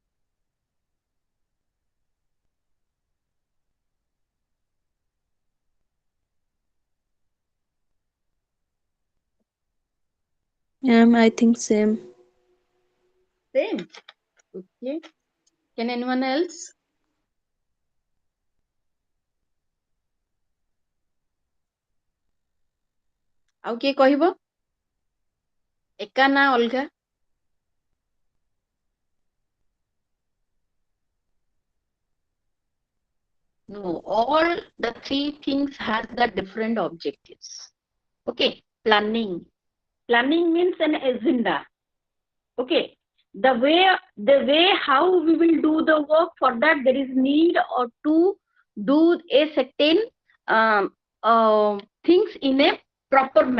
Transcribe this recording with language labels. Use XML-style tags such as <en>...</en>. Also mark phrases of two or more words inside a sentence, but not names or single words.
<en>I think same. Same. Okay. Can anyone else?</en> <or>ଆଉ କିଏ କହିବ? ଏକା ନା ଅଲଗା?</or> <en>No, all the three things has the different objectives. Okay, planning. Planning means an agenda. Okay, the way how we will do the work, for that there is need or to do a certain um, things in a proper manner.</en>